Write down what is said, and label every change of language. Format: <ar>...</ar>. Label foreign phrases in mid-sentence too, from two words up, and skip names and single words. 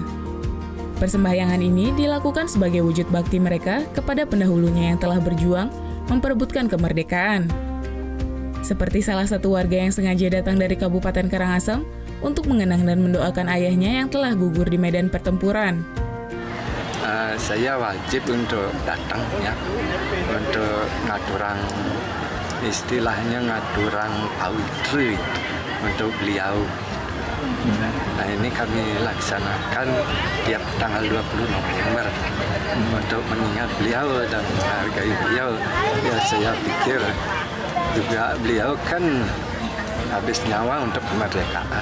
<id>Persembahyangan ini dilakukan sebagai wujud bakti mereka kepada pendahulunya yang telah berjuang memperebutkan kemerdekaan. Seperti salah satu warga yang sengaja datang dari Kabupaten Karangasem untuk mengenang dan mendoakan ayahnya yang telah gugur di medan pertempuran. Saya wajib untuk datang ya, untuk ngaturang, istilahnya ngaturang awidri untuk beliau. Nah, ini kami laksanakan tiap tanggal 20 November untuk mengingat beliau dan menghargai beliau. Ya, saya pikir juga beliau kan habis nyawa untuk kemerdekaan.</id>